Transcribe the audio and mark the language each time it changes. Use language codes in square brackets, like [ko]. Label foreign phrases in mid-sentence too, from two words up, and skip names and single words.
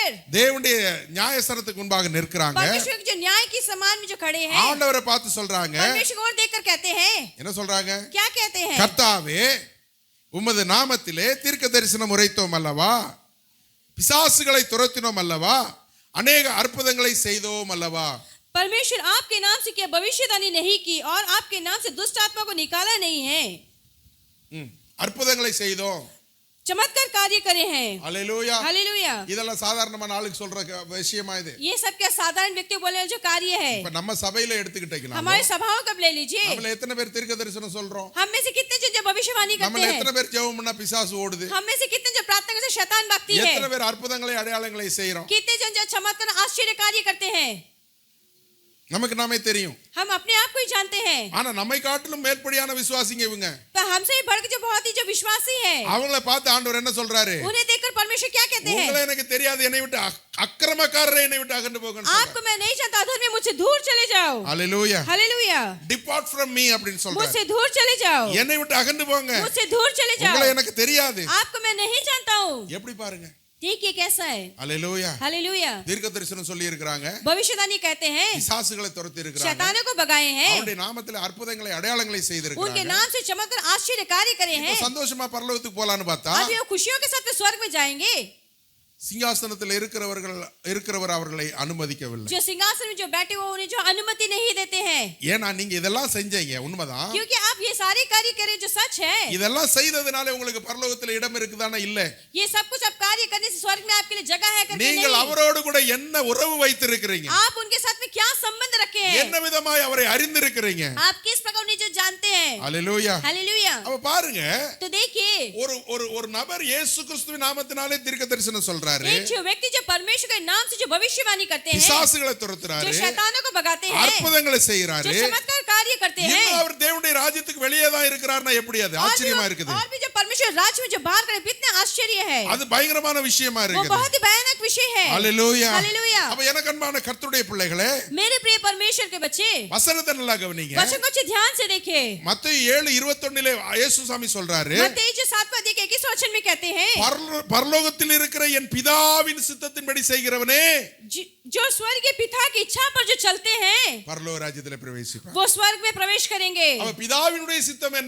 [ta] தேவனுடைய நியாயாசனத்துக்கு முன்பாக நிற்கிறாங்க. [hi] परमेश्वर के जो न्याय के समान में जो खड़े हैं [ta] ஆண்டவரை பார்த்து சொல்றாங்க. [hi] परमेश्वर को और देखकर कहते हैं [ta] என்ன சொல்றாங்க? [hi] क्या कहते हैं [ta] கர்த்தாவே, உமது நாமத்திலே தீர்க்க தரிசனம் உரைத்தோம் அல்லவா, பிசாசுகளை துரத்தினோம் அல்லவா, अनेक அற்புதங்களை செய்தோம் அல்லவா. [hi] परमेश्वर आपके नाम से क्या भविष्यवाणी नहीं की और आपके नाम से दुष्ट आत्मा को निकाला नहीं है. [ta] அற்புதங்களை செய்தோம். [hi] चमत्कार कार्य करे हैं. [ta] அல்லேலூயா. [hi] हालेलुया. [ta] இதெல்லாம் சாதாரணமான ஆளுக்கு சொல்ற விஷயமா இது? [hi] ये सब क्या साधारण व्यक्ति बोले वाले जो कार्य है [ta] இப்ப நம்ம சபையில எடுத்துக்கிட்டீங்கன்னா [hi] हमारे सभाओं का ले लीजिए [ta] நம்மள எத்தனை பேர் தீர்க்க தரிசனம் சொல்றோம்? [hi] हम में से कितने जो भविष्यवाणी करते [ta] நம்மள [hi] हैं [ta] எத்தனை பேர் ஜெபம் பண்ணா பிசாசு ஓடுது? [hi] हम में से कितने जो प्रार्थना करते शैतान भागती है [ta] எத்தனை பேர் அற்புதங்களை அடையாளங்களை செய்றோம்? [hi] कितने जन जो चमत्कार आश्चर्य कार्य करते हैं [ta] நமக்கு நாமே தெரியும். [hi] हम अपने आप को ही जानते हैं [ta] ஆனா நம்மை காட்டிலும் மேற்படியான விசுவாசிங்க இவங்க. [hi] पर हमसे ही बढ़ के जो बहुत ही जो विश्वासी है [ta] அவங்கள பார்த்து ஆண்டவர் என்ன சொல்றாரு? [hi] उन्हें देखकर परमेश्वर क्या कहते हैं [ta] உங்களை எனக்கு தெரியாது, என்னை விட்டு அக்கிரமக்காரரை என்னை விட்டு அகன்று போங்கன்னு சொல்றாரு. [hi] आपको मैं नहीं जानता अधर्मी मुझसे दूर चले जाओ. [ta] ஹalleluya. [hi] हालेलुया. [en] Depart from me [ta] அப்படினு சொல்றாரு. [hi] मुझसे दूर चले जाओ. [ta] என்னை விட்டு அகன்று போங்க. [hi] मुझसे दूर चले जाओ. [ta] உங்களை எனக்கு தெரியாது. [hi] आपको मैं नहीं जानता हूँ. [ta] எப்படி பாருங்க? [hi] देखिए कैसा है. [ta] ஹalleluya. [hi] हालेलुया. [ta] தீர்க்க தரிசனம் சொல்லி இருக்காங்க. [hi] भविष्यवाणी कहते हैं [ta] பிசாசுகளை துரத்தி இருக்காங்க. [hi] शैतानों को भगाए हैं [ta] அவருடைய நாமத்திலே அற்புதங்களை அடையாளங்களை செய்து [hi] उनके [ta] இருக்காங்க. [hi] नाम से चमत्कार आश्चर्य कार्य करे हैं. [ta] சந்தோஷமா பரலோகத்துக்கு போலான்னு பார்த்தா [hi] अभी वो खुशियों के साथ में स्वर्ग में जाएंगे. [ta] சிங்காசனத்தில் இருக்கிறவர் அவர்களை அனுமதிக்கவில்லை. [hi] जो सिंहासन में जो बैठे हुए उन्हें जो अनुमति नहीं देते हैं [ta] ஏன்னா நீங்க இதெல்லாம் செஞ்சீங்க, உண்மைதான். [hi] क्योंकि आप ये सारे कार्य करें जो सच है [ta] இதெல்லாம் செய்ததனால உங்களுக்கு பரலோகத்தில் இடம் இருக்குதானா? இல்ல. [hi] ये सब कुछ आप कार्य करने से स्वर्ग में आपके लिए जगह है करके [ta] நீங்கள் [hi] नहीं. [ta] அவரோடு கூட என்ன உறவு வைத்திருக்கிறீங்க? [hi] आप उनके साथ में क्या संबंध रखे हैं [ta] என்ன விதமாய் அவரை அறிந்திருக்கிறீங்க? [hi] आप किस प्रकार उन्हें जो जानते हैं. [ta] ஹalleluya. [hi] हालेलुया. [ta] அப்ப பாருங்க, [hi] तो देखिए [ta] ஒரு நபர் இயேசு கிறிஸ்துவின் நாமத்தினாலே தீர்க்க தரிசனம் சொல்றாரு. [hi] एक जो व्यक्ति जो परमेश्वर के नाम से जो भविष्यवाणी करते हैं [ta] பிசாசுகளை [hi] जो [ta] துரத்துறாரு, [hi] शैतानों को भगाते हैं [ta] அற்புதங்களை [hi] जो [ta] செய்யறாரு. [hi] चमत्कार कार्य करते हैं [ta] இன்னும் அவர் தேவனுடைய ராஜ்யத்துக்கு வெளியே தான் இருக்கிறார்னா எப்படி? அது ஆச்சரியமா இருக்குது. [hi] और भी जो परमेश्वर राज्य में जो बाहर करे कितने आश्चर्य है, [ta] அது பயங்கரமான விஷயமா [hi] वो [ta] இருக்குது. [hi] बहुत ही भयानक विषय है। [ta] ஹalleluya. [hi] हालेलुया। [ta] அப்ப எனக்கு அன்பான கர்த்தருடைய பிள்ளைகளே, [hi] मेरे प्रिय परमेश्वर के बच्चे, [ta] வசனத்தை நல்லா கவனிங்க. [hi] वचन को अच्छे ध्यान से देखें। [ta] மத்தேயு 7:21 இயேசு சாமி சொல்றாரு, [hi] मत्ती जो 7वां अध्याय के 21 वचन में कहते हैं, [ta] பரலோகத்தில் இருக்கிற என் பிதாவின் சித்தத்தின்படி செய்கிறவனே [hi] जो स्वर्ग के पिता की इच्छा पर जो चलते हैं, [ta] பரலோக ராஜ்யத்தில் பிரவேசிப்பான். [hi] वो स्वर्ग में प्रवेश करेंगे। [ta] அப்ப பிதாவினுடைய சித்தம் என்ன?